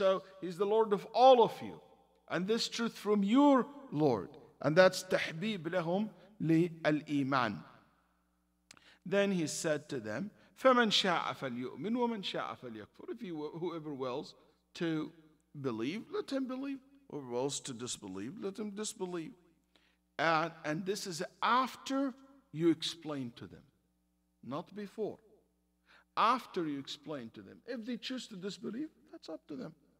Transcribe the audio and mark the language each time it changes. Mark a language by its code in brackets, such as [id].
[en] So He's the Lord of all of you. And this truth from your Lord. And that's tahbib lahum li al-iman. Then He said to them, [ar] فَمَنْ شَاءَ فَلْيُؤْمِنْ وَمَنْ شَاءَ فَلْيَكْفُرْ. [en] If whoever wills to believe, let him believe. Whoever wills to disbelieve, let him disbelieve. And this is after you explain to them, not before. After you explain to them. If they choose to disbelieve, that's up to them.